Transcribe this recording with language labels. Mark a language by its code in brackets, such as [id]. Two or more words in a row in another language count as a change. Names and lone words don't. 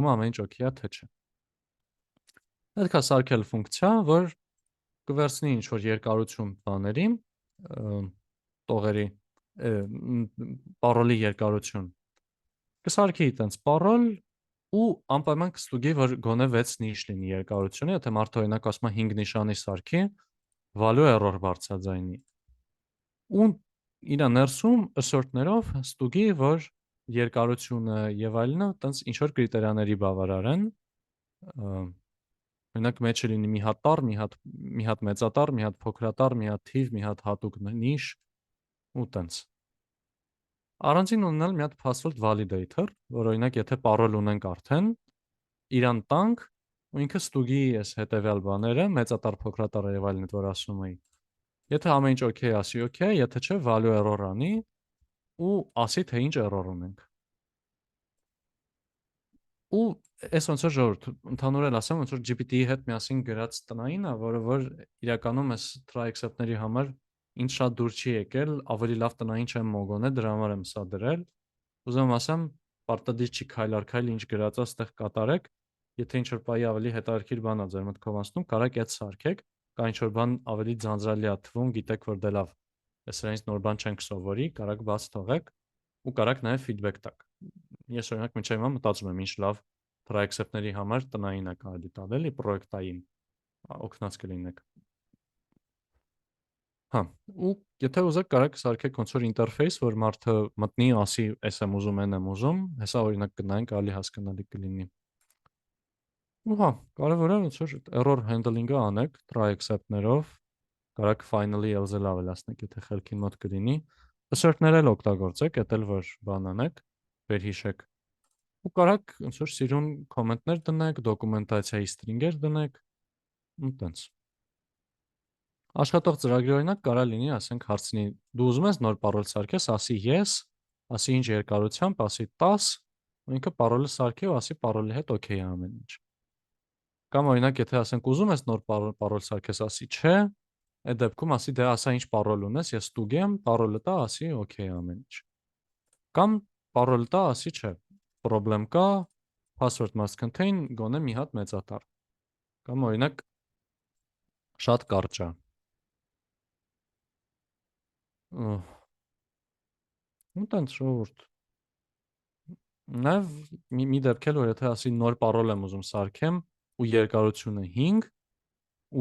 [hy] է ամեն ինչ օքեյ է թե չէ։ Պետք է սարքել ֆունկցիա, որ կվերցնի ինչ-որ երկարություն բաների, տողերի, parol-ի երկարություն։ Կսարքի տենց parol ու անպայման կստուգի, որ գոնե 6 նիշ լինի երկարությունը, եթե մարդը օրինակ ասում է 5 նիշանի սարքի, [en] value error [hy] բարձրաձայնի։ Ու իր ներսում assert-ներով ստուգի, որ երկարությունը եւ այլնը տենց ինչ որ կրիտերիաների բավարար են։ Օրինակ մեջը լինի մի հատ տառ, մի հատ մեծատառ, մի հատ փոքրատառ, մի հատ թիվ, մի հատ հատուկ նիշ ու տենց։ Առանցին ունենալ մի հատ [en] password validator, [hy] որ օրինակ եթե parol ունենք արդեն, իրան տանք ու ինքը ստուգի այս հետեւյալ բաները, մեծատառ, փոքրատառ եւ այլն, որ ասում էի։ Եթե ամեն ինչ օքեյ ասի, օքեյ, եթե չէ, [en] value error [hy] անի ու ասի թե ինչ error ունենք։ Ու այս ոնց որ ժողովուրդ, ընդհանուր ասեմ, ոնց որ GPT-ի հետ միասին գրած տնայինը, որը որ իրականում այս [en] try except- [hy] ների համար ինչ շատ դուր չի եկել, ավելի լավ տնային չեմ մոգոնել, դրա համար եմ սա դրել։ Ուզում ասեմ, պարտադիր չի քայլ առ քայլ ինչ գրածա ստեղ կատարեք, եթե ինչ որ բայի ավելի հետաքրքիր բան է ձեր մտքով անցնում, կարաք այդ սարքեք, կա ինչ որ բան ավելի ձանձրալի է թվում, գիտեք որ դե լավ, այսրանից նոր բան չենք սովորի, կարաք բաց թողեք ու կարաք նաև feedback տաք։ Ես օրինակ մինչև հիմա մտածում եմ ինչ լավ try-except-ների համար տնային է կարելի տալ, էլի պրոյեկտային օգնած կլինեք։ Հա, ու եթե ուզեք կարող եք սարքեք ոնց որ ինտերֆեյս, որ մարդը մտնի, ասի, այս եմ ուզում, այն եմ ուզում, հեսա օրինակ գնանք, ալի հասկանալի կլինի։ Ու հա, կարևորը ոնց որ [en] error handling- [hy] ը անեք try-except-ներով, կարող [en] finally else- [hy] ը ավելացնեք, եթե խելքին մոտ կլինի, assert-ներ էլ օգտագործեք, էդ էլ որ բան անեք, վերհիշեք։ Ու կարող ոնց որ սիրուն կոմենտներ դնեք, դոկումենտացիայի string-եր դնեք, ու տենց։ Աշխատող ծրագրի օրինակ կարա լինի, ասենք հարցնի, դու ուզում ես նոր parol սարքես, ասի yes, ասի ինչ երկարությամբ, ասի 10, ու ինքը parol-ը սարքի ու ասի parol-ի հետ օքեյ է ամեն ինչ։ Կամ օրինակ եթե ասենք ուզում ես նոր parol սարքես, ասի չէ, այդ դեպքում ասի դե ասա ինչ parol ունես, ես ստուգ եմ, parol-ը տա, ասի օքեյ ամեն ինչ։ Կամ parol-ը տա, ասի չէ, problem կա, [en] password must contain [hy] գոնե մի հատ մեծատար։ Կամ օրինակ շատ կարճ է։ Ու տենց ժողովուրդ։ Նաև մի դեպք էլ որ եթե ասի նոր parol եմ ուզում սարքեմ ու երկարությունը 5 ու